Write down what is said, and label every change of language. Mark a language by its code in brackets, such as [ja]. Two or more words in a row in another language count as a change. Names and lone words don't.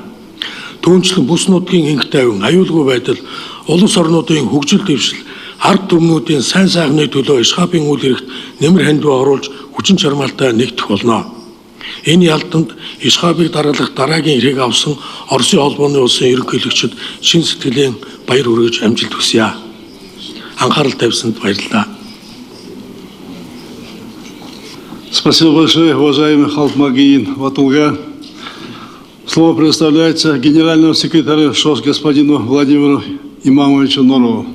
[mn] Түүнчлэн бүс нутгийн инх тайван, аюулгүй байдал, улс орнуудын хөгжил дэвшил, ард түмнүүдийн сайн сайхны төлөө Ишхабын үйл хэрэгт нэмэр хандив оруулж хүчин чармаалтай нэгдэх болно. Энэ ялданд Ишхабыг дараалах дараагийн эрхийг авсан Оросын холбооны улсын ерөнхийлөгчид шин сэтгэлийн баяр хүргэж амжилт хүсье. Анхаарал тавьсанд баярлалаа. [ru] Спасибо большое, уважаемый Халтмагин Ватулга. Слово предоставляется генеральному секретарю ШОС господину Владимиру Имамовичу Норову.